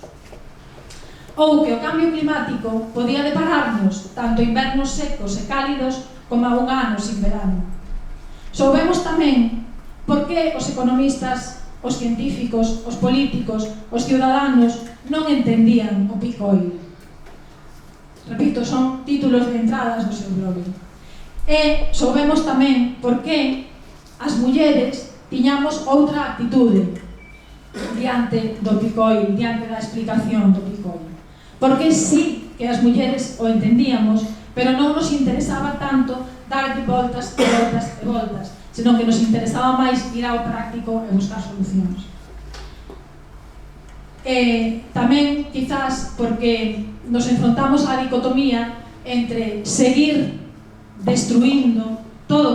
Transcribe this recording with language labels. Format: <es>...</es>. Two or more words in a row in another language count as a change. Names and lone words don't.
<gl>Ou que o cambio climático podía depararnos tanto invernos secos e cálidos como a un ano sin verano. Soubemos tamén por que os economistas, os científicos, os políticos, os ciudadanos non entendían o</gl> <en>peak oil.</en> <gl>Repito, son títulos de entradas do seu blog. E soubemos tamén por que as mulleres tiñamos outra actitude diante do</gl> <en>peak oil,</en> <gl>diante da explicación do</gl> <en>peak oil.</en> <gl>Porque sí que as mulleres o entendíamos, pero non nos interesaba tanto darlle voltas e voltas e voltas, senón que nos interesaba máis ir ao práctico e buscar solucións. Tamén, quizás, porque nos enfrontamos á dicotomía entre seguir destruindo todo o que</gl>